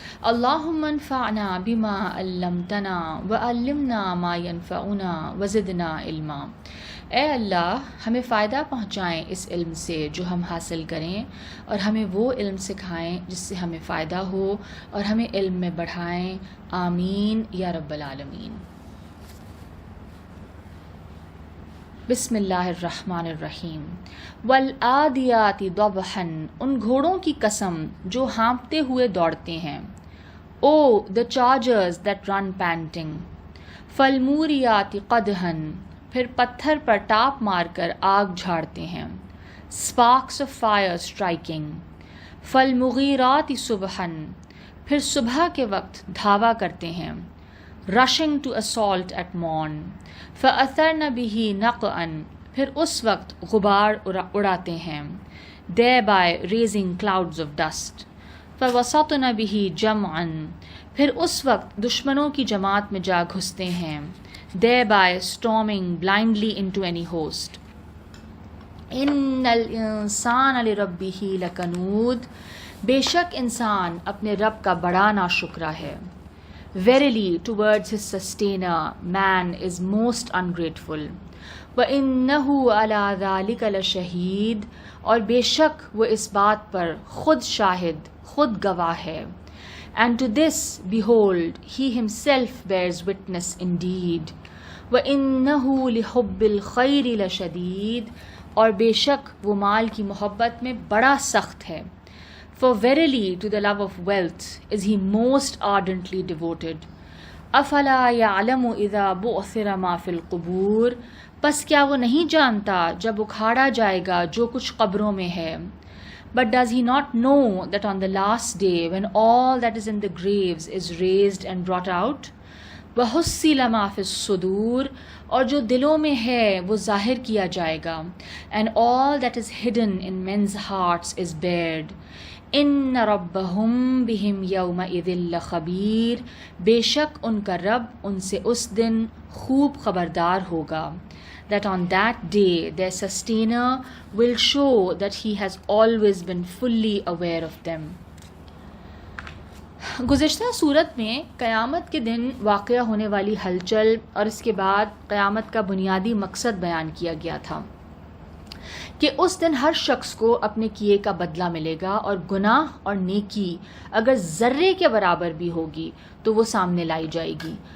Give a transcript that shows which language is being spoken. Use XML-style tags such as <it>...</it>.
<ar>اللہم انفعنا بما علمتنا وعلمنا ما ينفعنا وزدنا علما.</ar> <ur>اے اللہ ہمیں فائدہ پہنچائیں اس علم سے جو ہم حاصل کریں، اور ہمیں وہ علم سکھائیں جس سے ہمیں فائدہ ہو، اور ہمیں علم میں بڑھائیں.</ur> <ar>آمین یا رب العالمین. بسم اللہ الرحمن الرحیم. والعادیات ضبحا،</ar> <ur>ان گھوڑوں کی قسم جو ہانپتے ہوئے دوڑتے ہیں.</ur> <en>او the chargers that run panting.</en> <ar>فالموریات قدحا،</ar> <ur>پھر پتھر پر ٹاپ مار کر آگ جھاڑتے ہیں.</ur> <en>sparks of fire striking.</en> <ar>فالمغیرات صبحا،</ar> <ur>پھر صبح کے وقت دھاوا کرتے ہیں.</ur> <en>rushing to assault at morn.</en> <ar>فَأَثَرْنَ بِهِ نَقْعًا،</ar> <ur>پھر اس وقت غبار اڑاتے ہیں.</ur> <en>thereby raising clouds of dust.</en> <ar>فَوَسَطْنَ بِهِ جَمْعًا،</ar> <ur>پھر اس وقت دشمنوں کی جماعت میں جا گھستے ہیں.</ur> <en>thereby storming blindly into any host.</en> <ar>إِنَّ الْإِنسَانَ لِرَبِّهِ لَكَنُودٌ،</ar> <ur>بے شک انسان اپنے رب کا بڑا ناشکرا ہے.</ur> <en>Verily, towards his sustainer, man is most ungrateful.</en> <ar>وَإِنَّهُ عَلَى ذَلِكَ لَشَهِيدٌ،</ar> <ur>اور بے شک وہ اس بات پر خود شاہد، خود گواہ ہے.</ur> <en>And to this, behold, he himself bears witness indeed.</en> <ar>وَإِنَّهُ لِحُبِّ الْخَيْرِ لَشَدِيدٌ،</ar> <ur>اور بے شک وہ مال کی محبت میں بڑا سخت ہے.</ur> <en>For verily to the love of wealth is he most ardently devoted.</en> <ar>أَفَلَا يَعْلَمُ إِذَا بُعْثِرَ مَا فِي الْقُبُورِ،</ar> <ur>پس کیا وہ نہیں جانتا جب اکھاڑا جائے گا جو کچھ قبروں میں ہے.</ur> <en>But does he not know that on the last day, when all that is in the graves is raised and brought out,</en> <ar>وَحُصِّلَ مَا فِي الصُّدُورِ،</ar> <ur>اور جو دلوں میں ہے وہ ظاہر کیا جائے گا.</ur> <en>And all that is hidden in men's hearts is bared.</en> <ar>ان ربہم بہم یومئذ لخبیر،</ar> <ur>بے شک ان کا رب ان سے اس دن خوب خبردار ہوگا.</ur> <en>That on that day their sustainer will show that he has always been fully aware of them.</en> <ur>گزشتہ صورت میں قیامت کے دن واقع ہونے والی ہلچل اور اس کے بعد قیامت کا بنیادی مقصد بیان کیا گیا تھا کہ اس دن ہر شخص کو اپنے کیے کا بدلہ ملے گا، اور گناہ اور نیکی اگر ذرے کے برابر بھی ہوگی تو وہ سامنے لائی جائے گی.</ur>